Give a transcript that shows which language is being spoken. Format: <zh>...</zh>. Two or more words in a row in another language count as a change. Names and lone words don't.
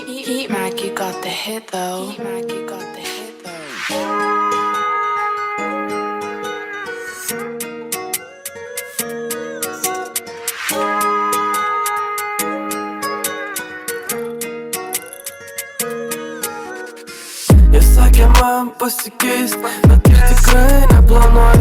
<en>Heat Mac, you got the hit though. Heat Mac, you got the hit though.</en> <lt>Jie sakė man pasikeist, bet aš tikrai neplanuoju.</lt>